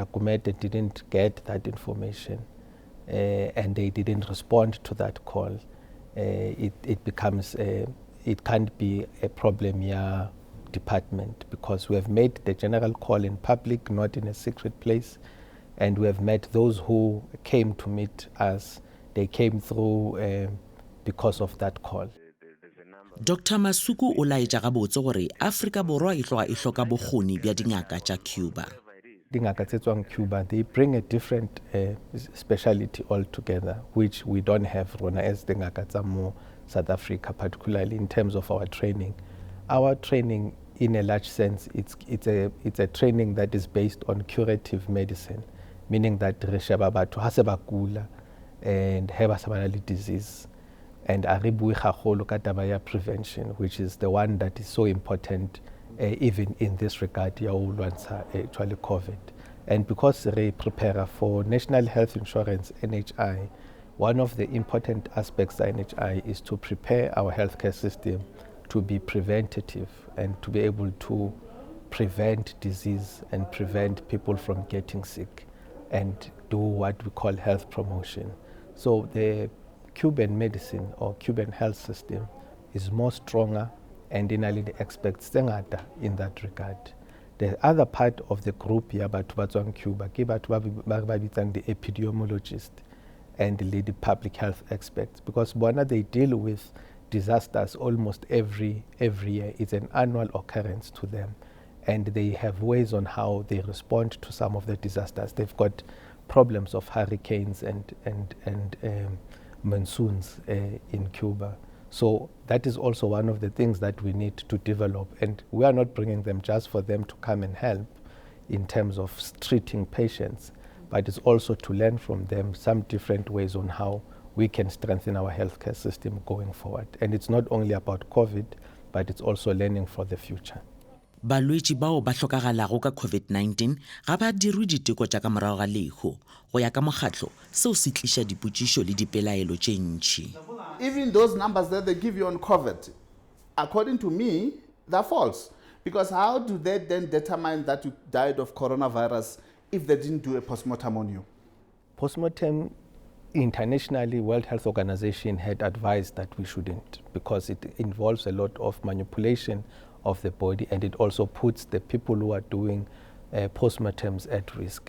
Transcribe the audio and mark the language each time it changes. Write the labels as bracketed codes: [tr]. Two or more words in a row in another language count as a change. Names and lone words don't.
[en] Kumete didn't get that information and they didn't respond to that call, it becomes, it can't be a problem here department, because we have made the general call in public, not in a secret place, and we have met those who came to meet us. They came through because of that call. [nso] Dr. Masuku o laetša gabotse gore Afrika Borwa e tloga e hloka bokgoni bja dingaka tša Cuba. Dingaka tse tswang Cuba, [en] they bring a different speciality altogether, which we don't have rona as [nso] dingaka tsa mo South Africa, [en] particularly in terms of our training. Our training, in a large sense, it's a training that is based on curative medicine, meaning that [nso] re sheba batho ha se ba kula [en] and [nso] ha ba sa bana le [en] disease, and [nso] a re bue gagolo ka taba ya [en] prevention, which is the one that is so important even in this regard [nso] ya o lwantsha [en] actually COVID. And because re prepare for National Health Insurance, NHI, one of the important aspects of NHI is to prepare our healthcare system to be preventative and to be able to prevent disease and prevent people from getting sick and do what we call health promotion. So the Cuban medicine or Cuban health system is more stronger and inally expects ngata in that regard. The other part of the group here, [nso] batho ba tswang Cuba, ke batho ba bitsang [en] the epidemiologist and the public health experts, because bona they deal with disasters almost every year. It's an annual occurrence to them, and they have ways on how they respond to some of the disasters. They've got problems of hurricanes and monsoons in Cuba. So that is also one of the things that we need to develop, and we are not bringing them just for them to come and help in terms of treating patients, but it's also to learn from them some different ways on how we can strengthen our healthcare system going forward. And it's not only about COVID, but it's also learning for the future. [nso] Balwetši bao ba hlokagalago ka COVID-19 ga ba dirwe diteko tša ka morago ga Leihlo go ya ka mokgatlo seo se tliša dipotšišo le dipelaelo tše ntši. [en] Even those numbers that they give you on COVID, according to me, they're false. Because how do they then determine that you died of coronavirus if they didn't do a postmortem on you? Postmortem, internationally, World Health Organization had advised that we shouldn't, because it involves a lot of manipulation of the body, and it also puts the people who are doing postmortems at risk.